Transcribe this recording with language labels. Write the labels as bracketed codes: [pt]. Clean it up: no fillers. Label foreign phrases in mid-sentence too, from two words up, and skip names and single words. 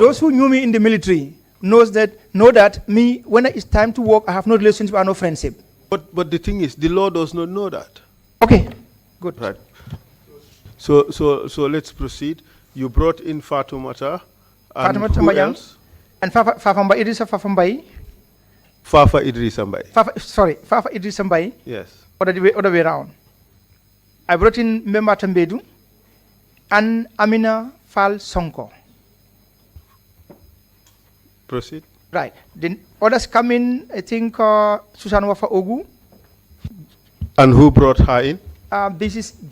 [en] Those who knew me in the military know that me, when it's time to work, I have no relationship or no friendship. But the thing is, the law does not know that. Okay, good. Right. So let's proceed. You brought in Fatumata. And who else? And Fafambai, Idrissa Fafambai. Fafa Idrissa Mbai. Fafa Idrissa Mbai. Yes. Other way around. I brought in Mbemba Tambedu and Amina Fal Sonko. Proceed. Right. Then others come in, I think, Susan Wafa Ogu. And who brought her in?